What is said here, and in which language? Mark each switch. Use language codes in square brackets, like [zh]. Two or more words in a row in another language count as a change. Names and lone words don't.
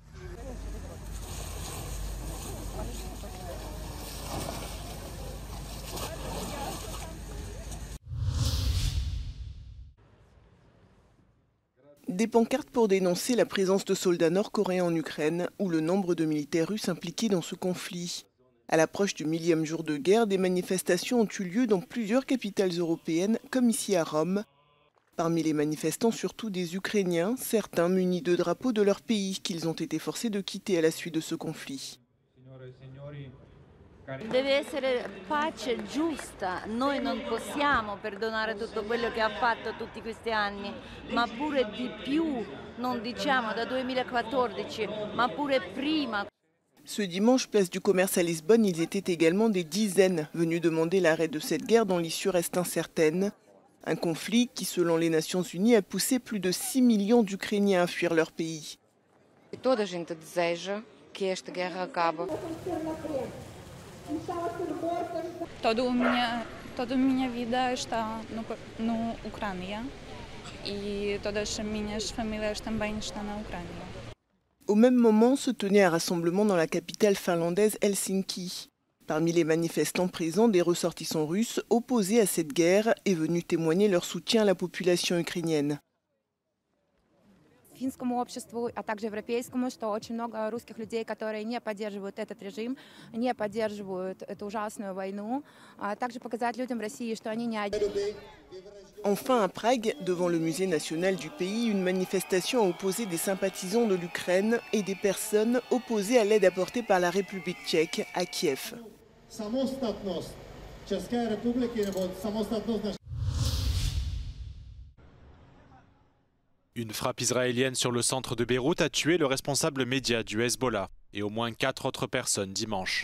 [fr] Des pancartes pour dénoncer la présence de soldats nord-coréens en Ukraine ou le nombre de militaires russes impliqués dans ce conflit. À l'approche du 1000e jour de guerre, des manifestations ont eu lieu dans plusieurs capitales européennes, comme ici à Rome. Parmi les manifestants, surtout des Ukrainiens, certains munis de drapeaux de leur pays qu'ils ont été forcés de quitter à la suite de ce conflit. [it] Deve essere pace giusta, noi non possiamo perdonare tutto quello che ha fatto tutti questi anni, ma pure di più, non diciamo da 2014, ma pure prima. [fr] Ce dimanche, place du commerce à Lisbonne, ils étaient également des dizaines venus demander l'arrêt de cette guerre dont l'issue reste incertaine. Un conflit qui, selon les Nations Unies, a poussé plus de 6 millions d'Ukrainiens à fuir leur pays. [pt] Toda a gente deseja que esta guerra acabe. Toda a minha vida está no Ucrânia e todas as minhas famílias também estão na Ucrânia. [fr] Au même moment se tenait un rassemblement dans la capitale finlandaise Helsinki. Parmi les manifestants présents, des ressortissants russes opposés à cette guerre et venus témoigner leur soutien à la population ukrainienne. [ru] Финскому обществу, а также европейскому, что очень много русских людей, которые не поддерживают этот режим, не поддерживают эту ужасную войну, а также показать людям в России, что они не одни. [fr] Enfin, à Prague, devant le musée national du pays, une manifestation a opposé des sympathisants de l'Ukraine et des personnes opposées à l'aide apportée par la République tchèque à Kiev. Une frappe israélienne sur le centre de Beyrouth a tué le responsable média du Hezbollah et au moins 4 autres personnes dimanche.